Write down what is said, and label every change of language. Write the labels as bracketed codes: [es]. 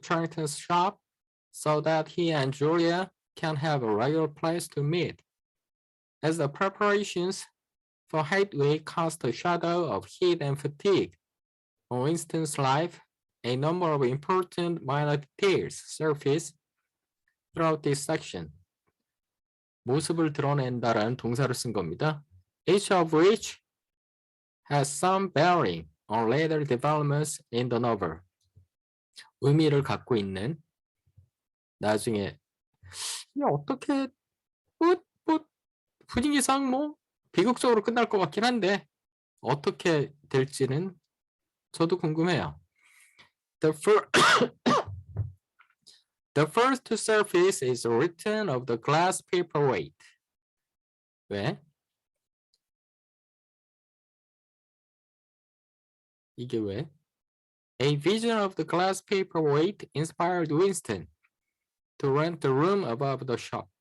[en] Charrington's shop so that he and Julia can have a regular place to meet. As the preparations for Hate Week cast a shadow of heat and fatigue on Winston's life, a number of important minor details surface throughout this section. [ko] 모습을 드러낸다라는 동사를 쓴 겁니다. [en] Each of which has some bearing on later developments in the novel. [ko] 의미를 갖고 있는 나중에 어떻게 분위기상 뭐 비극적으로 끝날 것 같긴 한데 어떻게 될지는 저도 궁금해요. [en] The first to surface is a return of the glass paperweight. [ko] 왜? 이게 왜? [en] A vision of the glass paperweight inspired Winston to rent the room above the shop.